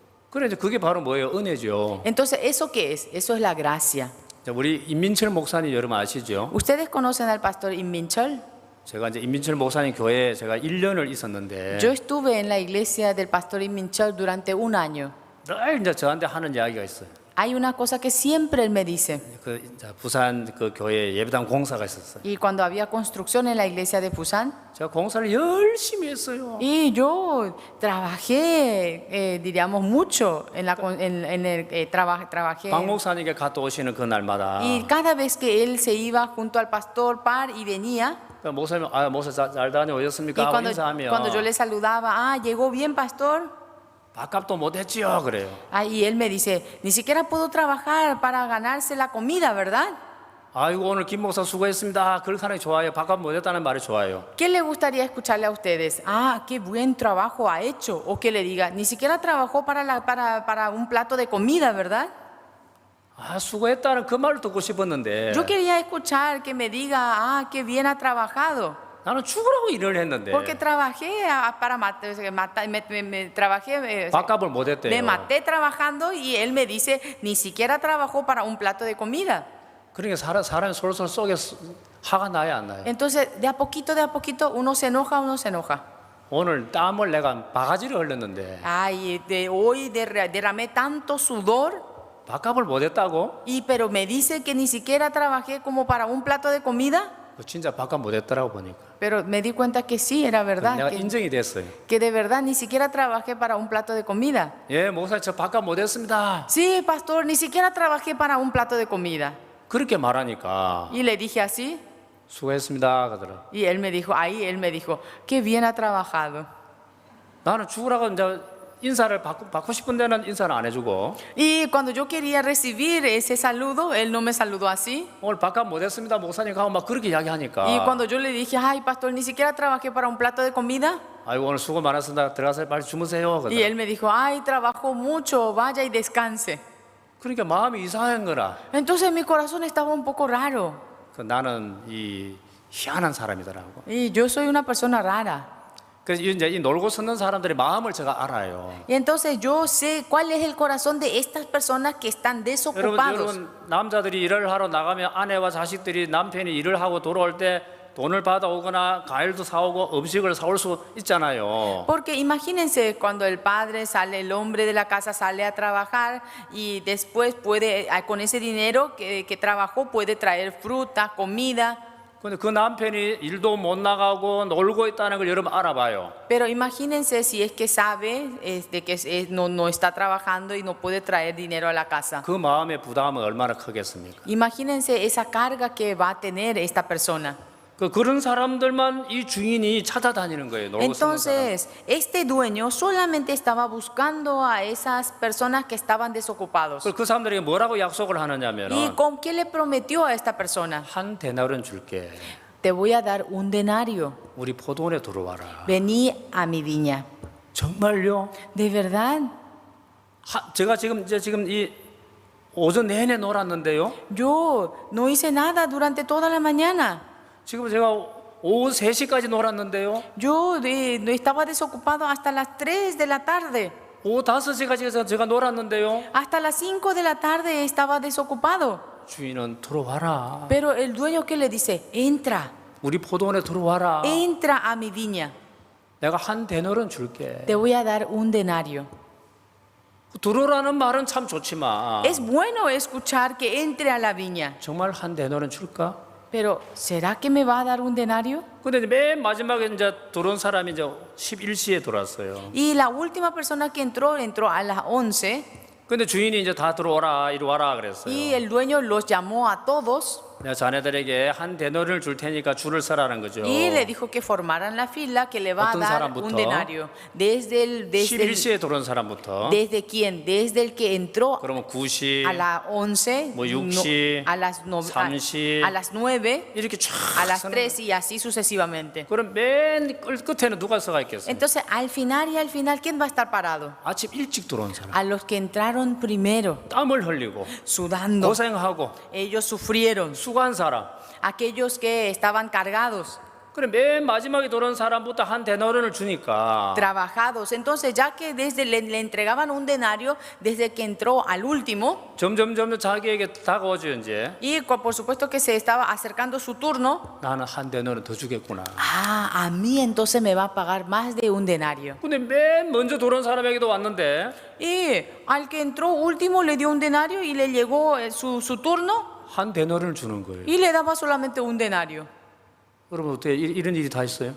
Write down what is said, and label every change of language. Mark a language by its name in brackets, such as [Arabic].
[Korean] 그래 이제 그게 바로 뭐예요? 은혜죠. [Spanish] Entonces, ¿eso qué es? Eso es la gracia. [Korean] 자, 우리 임민철 목사님 여러분 아시죠? [Spanish] ¿Ustedes conocen al pastor Im Min Chol? [Korean] 제가 이제 임민철 목사님 교회에 제가 1년을 있었는데 [Spanish] Yo estuve en la iglesia del pastor Inminchal durante un año. [Korean] 늘 이제 저한테 하는 이야기가 있어요. [Spanish] Hay una cosa que siempre él me dice. [Korean] 그 이제 부산 그 교회 예배당 공사가 있었어요. [Spanish] Y cuando había construcción en la iglesia de Busan, [Korean] 제가 공사를 열심히 했어요. [Spanish] y yo trabajé, diríamos, mucho trabajé. [Korean] 박 목사님께 갔다 오시는 그 날마다 [Spanish] Y cada vez que él se iba junto al pastor par y venía, [Korean] 그 목사님 목사 잘 다녀오셨습니까? [Spanish] y [Korean] 하고 인사하면 [Spanish] cuando yo le saludaba, llegó bien, pastor. [Korean] 밥값도 못했지요 그래요. [Spanish] Y él me dice, ni siquiera puedo trabajar para ganarse la comida, ¿verdad? [Korean] 아이고 오늘 김 목사 수고했습니다. 그렇게 하는 게 좋아요. 밥값 못했다는 말이 좋아요. [Spanish] ¿Qué le gustaría escucharle a ustedes? Qué buen trabajo ha hecho. O que le diga, ni siquiera trabajó para un plato de comida, ¿verdad? [Korean] 수고했다는 그 말을 듣고 싶었는데 [Spanish] Yo quería escuchar que me diga, qué bien ha trabajado. [Korean] 나는 죽으라고 일을 했는데 [Spanish] Porque trabajé trabajé, [Korean] 밥값을 못했대요. [Spanish] me maté trabajando y él me dice, ni siquiera trabajó para un plato de comida. [Korean] 그러니까 사람이 솔솔 속에 화가 나요 안 나요? [Spanish] Entonces, de a poquito, uno se enoja. [Korean] 오늘 땀을 내가 바가지를 흘렸는데 [Spanish] Hoy derramé tanto sudor, [Korean] 밥값을 못했다고? [Spanish] pero me dice que ni siquiera trabajé como para un plato de comida. [Korean] 진짜 밥값 못했더라고 보니까. [Spanish] Pero me di cuenta que sí, era verdad. [Korean] 내가 인정이 됐어요. [Spanish] Que de verdad ni siquiera trabajé para un plato de comida. [Korean] 예, 목사님 저 밥값 못했습니다. [Spanish] Sí, pastor, ni siquiera trabajé para un plato de comida. [Korean] 그렇게 말하니까 [Spanish] Y le dije así. [Korean] 수고했습니다 그러더라. [Spanish] Y él me dijo, qué bien ha trabajado. [Korean] 나는 죽으라고 이제 인사를 받고 싶은 데는 인사를 안 해주고. [Spanish] Y cuando yo quería recibir ese saludo, él no me saludó así. [Korean] 오늘 밥값 못했습니다 목사님 하고 막 그렇게 이야기하니까. [Spanish] Y cuando yo le dije, pastor, ni siquiera trabajé para un plato de comida. [Korean] 아이고 오늘 수고 많았습니다. 들어가서 빨리 주무세요. [Spanish] Y él me dijo, trabajó mucho, vaya y descanse. [Korean] 그러니까 마음이 이상한 거라. [Spanish] Entonces mi corazón estaba un poco raro. [Korean] 나는 이 희한한 사람이더라고. [Spanish] Y yo soy una persona rara. [Korean] 그래서 이제 이 놀고 섰는 사람들의 마음을 제가 알아요. [Spanish] Y entonces yo sé cuál es el corazón de estas personas que están desocupados. [Korean] 여러분 남자들이 일을 하러 나가면 아내와 자식들이 남편이 일을 하고 돌아올 때 돈을 받아오거나 과일도 사오고 음식을 사올 수 있잖아요. [Spanish] Porque imagínense cuando el hombre de la casa sale a trabajar y después puede, con ese dinero que trabajó, puede traer fruta, comida. [Korean] 근데 그 남편이 일도 못 나가고 놀고 있다는 걸 여러분 알아봐요. [Spanish] Pero imagínense si es que sabe de que no está trabajando y no puede traer dinero a la casa. [Korean] 그 마음의 부담은 얼마나 크겠습니까? [Spanish] Imagínense esa carga que va a tener esta persona. [Korean] 그런 사람들만 이 주인이 찾아다니는 거예요. 놀고 섰는 사람. [Spanish] Entonces, este dueño solamente estaba buscando a esas personas que estaban desocupados. [Korean] 그 사람들에게 뭐라고 약속을 하느냐면 [Spanish] ¿Y con qué le prometió a esta persona? [Korean] 한 데나리온 줄게. [Spanish] Te voy a dar un denario. [Korean] 우리 포도원에 들어와라. [Spanish] Vení a mi viña. [Korean] 정말요? [Spanish] ¿De verdad? [Korean] 제가 지금 이 오전 내내 놀았는데요. [Spanish] Yo no hice nada durante toda la mañana. [Korean] 지금 제가 오후 3시까지 놀았는데요. [Spanish] Yo no estaba desocupado hasta las 3 de la tarde. [Korean] 오후 5시까지 제가 놀았는데요. [Spanish] Hasta las 5 de la tarde estaba desocupado. [Korean] 주인은 들어와라. [Spanish] Pero el dueño que le dice, entra, [Korean] 우리 포도원에 들어와라. [Spanish] entra a mi viña. [Korean] 내가 한 데나리온 줄게. [Spanish] Te voy a dar un denario. [Korean] 들어오라는 말은 참 좋지만 [Spanish] Es bueno escuchar que entre a la viña. [Korean] 정말 한 데나리온 줄까? [Spanish] Pero ¿será que me va a dar un denario? [Korean] 근데 맨 마지막에 이제 들어온 사람이 이제 11시에 들어왔어요. [Spanish] Y la última persona que entró a las 11. [Korean] 근데 주인이 이제 다 들어오라 이리 와라 그랬어요. [Spanish] Y el dueño los llamó a todos. [Korean] 내가 자네들에게 한 데나리온을 줄 테니까 줄을 서라는 거죠. [Spanish] Y le dijo que formaran la fila, que le va a [Korean] 어떤 [Spanish] dar [Korean] 사람부터? [Spanish] un denario. Desde [Korean] 11시에 들어온 사람부터. [Spanish] ¿Desde quién? Desde el que entró [Korean] 그러면 9시, [Spanish] a las 11, [Korean] 뭐 6시, [Spanish] a las [Korean] 3시, [Spanish] a las 9, [Korean] 이렇게 쫙 [Spanish] a las [Korean] 서는 [Spanish] 3 y así sucesivamente. [Korean] 그럼 맨 끝에는 누가 서가 있겠어요? [Spanish] Entonces, al final, ¿quién va a estar parado? [Korean] 아침 일찍 들어온 사람. [Spanish] A los que entraron primero, [Korean] 땀을 흘리고 [Spanish] sudando. [Korean] 고생하고 [Spanish] Ellos sufrieron. [Korean] 수고한 사람. [Spanish] Aquellos que estaban cargados. [Korean] 그래 맨 마지막에 들어온 사람부터 한 데나리온을 주니까 [Spanish] trabajados. Entonces, ya que desde le entregaban un denario desde que entró al último, [Korean] 점점 자기에게 다가오죠 이제. [Spanish] y por supuesto que se estaba acercando su turno, [Korean] 나는 한 데나리온 더 주겠구나. [Spanish] a mí entonces me va a pagar más de un denario. [Korean] 근데 맨 먼저 들어온 사람에게도 왔는데 [Spanish] Y al que entró último le dio un denario y le llegó su turno [Korean] 한 데나리온을 주는 거예요. [Spanish] y le daba solamente un denario. [Korean] 여러분 어떻게 이런 일이 다 있어요?